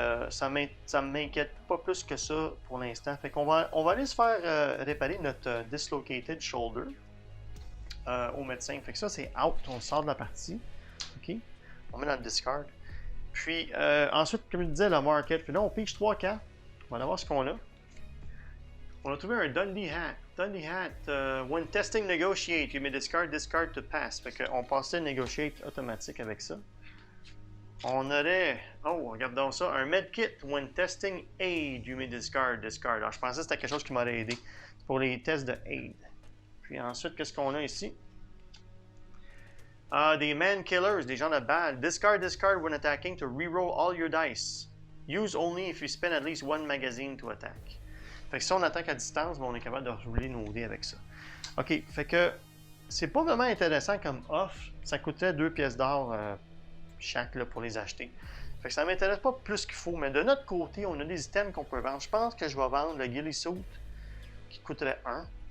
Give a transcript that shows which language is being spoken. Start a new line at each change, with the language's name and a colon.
French: Ça m'inquiète pas plus que ça pour l'instant. Fait qu'on va aller se faire réparer notre dislocated shoulder au médecin. Fait que ça, c'est out. On sort de la partie. OK? On met dans le discard. Puis, ensuite, comme je disais, le market. Puis là, on pige 3 cartes. On va aller voir ce qu'on a. On a trouvé un Dundee Hat.
English: Dundee Hat, when testing negotiate, you may discard to pass.
French: Fait qu'on passait negotiate automatique avec ça. On aurait, regardons ça, un medkit,
English: when testing aid, you may discard.
French: Alors, je pensais que c'était quelque chose qui m'aurait aidé pour les tests de aid. Puis ensuite, qu'est-ce qu'on a ici? Des man killers, des gens de bad.
English: Discard when attacking to reroll all your dice. Use only if you spend at least 1 magazine to attack.
French: Fait que si on attaque à distance, on est capable de rouler nos dés avec ça. OK, fait que c'est pas vraiment intéressant comme offre. Ça coûtait 2 pièces d'or chaque là, pour les acheter. Fait que ça m'intéresse pas plus qu'il faut. Mais de notre côté, on a des items qu'on peut vendre. Je pense que je vais vendre le Ghillie Suit qui coûterait 1.